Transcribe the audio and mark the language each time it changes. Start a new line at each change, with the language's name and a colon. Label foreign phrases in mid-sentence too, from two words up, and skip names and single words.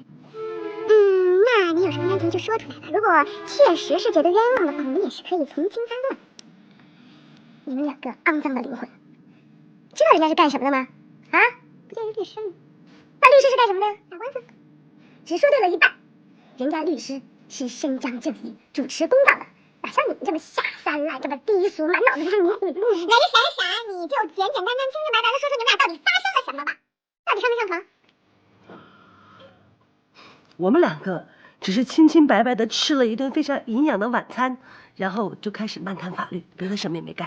Chinese: 那你有什么难题就说出来吧。如果確實是覺得冤枉的話，我們也是可以從輕發落。你們兩個骯髒的靈魂，知道人家是幹什麼的嗎？啊？不就是律師嗎？那律師是幹什麼的？打官司。只說對了一半，人家律師是伸張正義、主持公道的，哪像你們這麼下三濫、這麼低俗、滿腦子就是你死路。哪個傻，你就簡簡單單、清清白白的說說你們倆到底發生了什麼吧？到底上沒上床？我們兩個只是清清白白的吃了一頓非常營養的晚餐，然後就開始漫談法律，別的什麼也沒幹。